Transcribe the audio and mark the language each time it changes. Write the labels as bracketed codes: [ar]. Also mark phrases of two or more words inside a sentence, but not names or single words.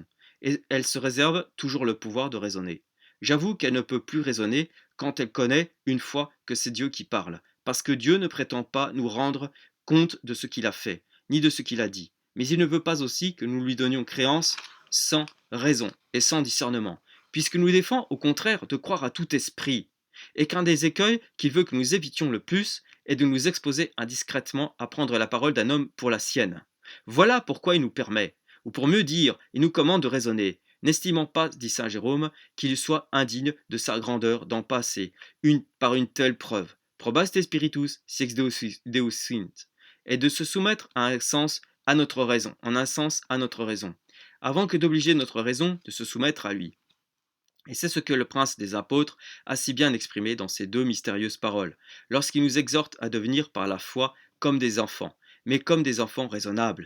[fr] Et elle se réserve toujours le pouvoir de raisonner. J'avoue qu'elle ne peut plus raisonner quand elle connaît une fois que c'est Dieu qui parle, parce que Dieu ne prétend pas nous rendre compte de ce qu'il a fait, ni de ce qu'il a dit, mais il ne veut pas aussi que nous lui donnions créance sans raison et sans discernement, puisque nous défend au contraire de croire à tout esprit, et qu'un des écueils qu'il veut que nous évitions le plus est de nous exposer indiscrètement à prendre la parole d'un homme pour la sienne. Voilà pourquoi il nous permet, ou pour mieux dire, il nous commande de raisonner, n'estimant pas, dit saint Jérôme, qu'il soit indigne de sa grandeur d'en passer par une telle preuve, [la] probaste spiritus six Deus sint, [fr] et de se soumettre à un sens à notre raison, en un sens à notre raison, avant que d'obliger notre raison de se soumettre à lui. Et c'est ce que le prince des apôtres a si bien exprimé dans ces deux mystérieuses paroles, lorsqu'il nous exhorte à devenir par la foi comme des enfants, mais comme des enfants raisonnables.